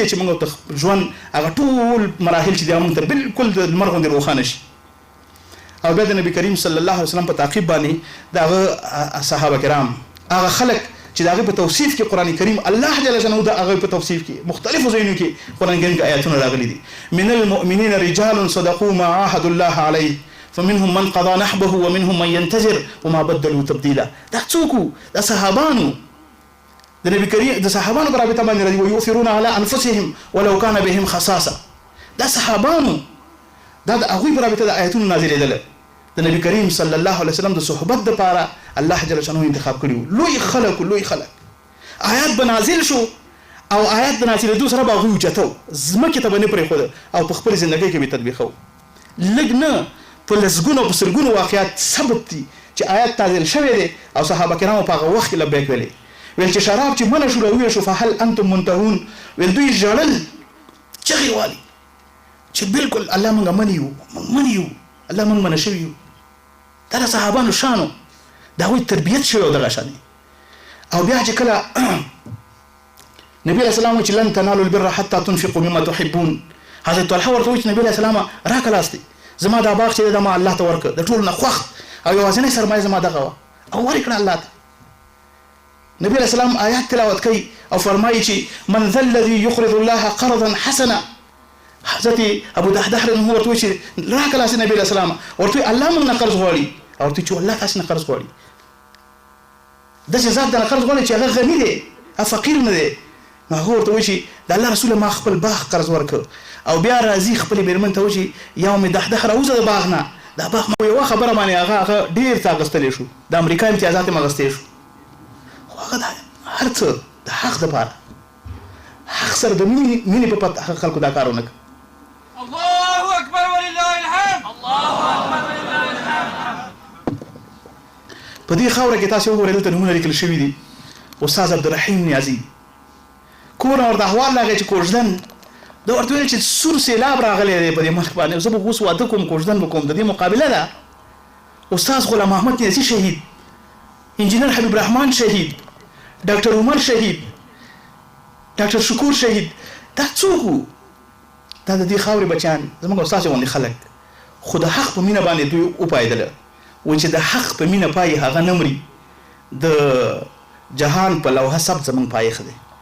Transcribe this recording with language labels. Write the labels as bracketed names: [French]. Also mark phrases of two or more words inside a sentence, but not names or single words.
[Pashto] چې موږ ژوند هغه ټول مراحل چې دا موږ ته بالکل د لمر غوندې روښانه شي او بیا د نبی کریم [Arabic] صلی الله علیه وسلم [Pashto] په تعقیب باندې دغه صحابه کرام هغه خلک چې دغه په توصیف کې قران کریم [Arabic] الله جل جلاله [Pashto] د هغه په توصیف کې مختلفو ځایونو کې قران کریم کې آیاتونه راغلي دي [Arabic] من المؤمنین رجال صدقوا ما عاهدوا الله علیه فمنهم من قضى نحبه ومنهم من ينتظر وما بدلوا تبديلا [Pashto] دا څوک د صحابانو د نبی کریم د صحابانو په رابطه باندې راځي [Arabic] ويؤثرون على انفسهم ولو كان بهم خصاصه [Pashto] دا صحابانو دا د هغوی په رابطه د آیاتونو نازلېدل د نبی کریم [Arabic] صلی الله علیه وسلم [Pashto] د صحبت دپاره [Arabic] الله جل شانه [Pashto] انتخاب کړي لوی خلک آیات به نازل شو او آیات د نازلېدو سره به هغوی اوچتو ځمکې ته به نه پرېښوده او په خپل زندګۍ کې به تطبیقو لږ نه په لسګونو په سلګونو واقعات ثبت دي چې آیات نازل شوی دی او صحابه کرامو په هغه وخت کې لبیک ویلې ویل چې شراب چې منع شو راویل شو [Arabic] فهل انتم منتهون [Pashto] ویل دوی ژړل چغې والي چې بالکل الله موږ منیو الله موږ منع شوي یو دا د صحابانو شانو د هغوی تربیت شوی او دغه شانې او بیا چې کله نبی [Arabic] علیه السلام [Pashto] چې [Arabic] لن تنالوا البر حتى تنفقوا مما تحبون [Pashto] حضرت طلحه ورته وایي چې نبی [Arabic] علیه السلام [Pashto] راکه لاس دی زما دا باغ چې دا ما الله ته ورکړ د ټولو نه خوښ او یوازینۍ سرمایه زما دغه وه او ورکړه الله ته نبی [Arabic] علیه السلام [Pashto] آیات تلاوت کوي او فرمایي چې [Arabic] من ذا الذي يقرض الله قرضا حسنا [Pashto] حضرت ابو دحدح رحمه ورته وایي چې راکه لاس نبی [Arabic] علیه السلام [Pashto] ورته وایي الله موږ نه قرض غواړي او ورته چې الله تاسې نه قرض غواړي داسې ذات دنه قرض غواړي چې هغه غني دی فقیر نه دی نو هغه ورته وایي چې د الله رسول ما خپل باغ قرض ورکړ او بیا راځي خپل میرمن ته وایي یو مې دحدح راوځه د باغ نه دا باغ مو یوه خبره باندې هغه ډېر څه اخیستلی شو د امریکا امتیازات یې اخیستی شو خو هغه هر څه د حق دپاره حق سره د مینې په پت هغه خلکو دا کار ونه کړ [Arabic] الله اکبر ولله الحمد الله اکبر ولله الحمد [Pashto] په دې خاوره کې تاسو وګورئ دلته نومونه لیکل شوي دي استاد عبدالرحیم نیازي کور ورته احوال راغی چې کوژدن دا ورته ویل چې سور سیلاب راغلی دی په دې ملک باندې زه به اوس واده کوم کوژدن به کوم د دې مقابله ده استاد غلام محمد نیازي شهید انجینر حبیب رحمان شهید ډاکټر عمر شهید ډاکټر شکور شهید دا څوک دا د دې خاورې بچیان زموږ استاد غوندې خلک خو د حق په مینه باندې دوی وپایدله و چې د حق په مینه پای هغه نه مري د جهان په لوحه ثبت زموږ پایښ دی